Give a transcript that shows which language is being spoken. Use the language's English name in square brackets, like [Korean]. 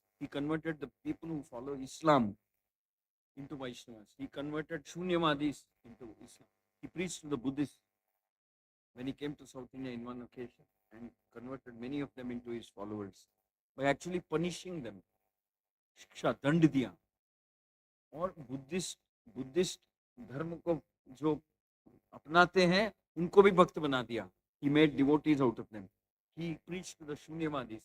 [English] He converted the people who follow Islam into Vaishnavas. He converted Shunyavadis into Islam. He preached to the Buddhists when he came to South India in one occasion and converted many of them into his followers by actually punishing them. [Hindi] Shiksha, dand diya. और Buddhist धर्म को जो अपनाते हैं उनको भी भक्त बना दिया. [English] He made devotees out of them. He preached to the Shunyavadis.